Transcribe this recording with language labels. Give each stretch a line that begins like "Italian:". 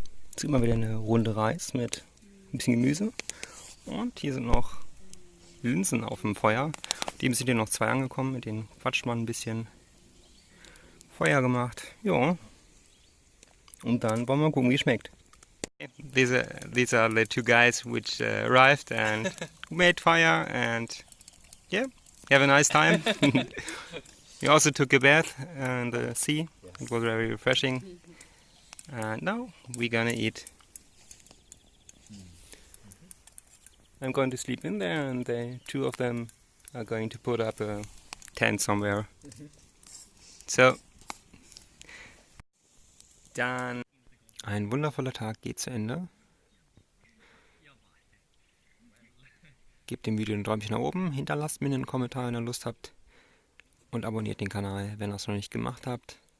German: Jetzt sieht man wieder eine Runde Reis mit ein bisschen Gemüse. Und hier sind noch Linsen auf dem Feuer. Dem sind hier noch 2 angekommen, mit denen quatscht man ein bisschen. Feuer gemacht. Ja. Und dann wollen wir mal gucken, wie es schmeckt.
English: These are the 2 guys which arrived and made fire and yeah, have a nice time. We also took a bath in the sea. It was very refreshing. And now we're gonna eat. I'm going to sleep in there, and the 2 of them are going to put up a tent somewhere.
German: So, dann ein wundervoller Tag geht zu Ende. Gebt dem Video ein Däumchen nach oben, hinterlasst mir einen Kommentar, wenn ihr Lust habt und abonniert den Kanal, wenn ihr es noch nicht gemacht habt.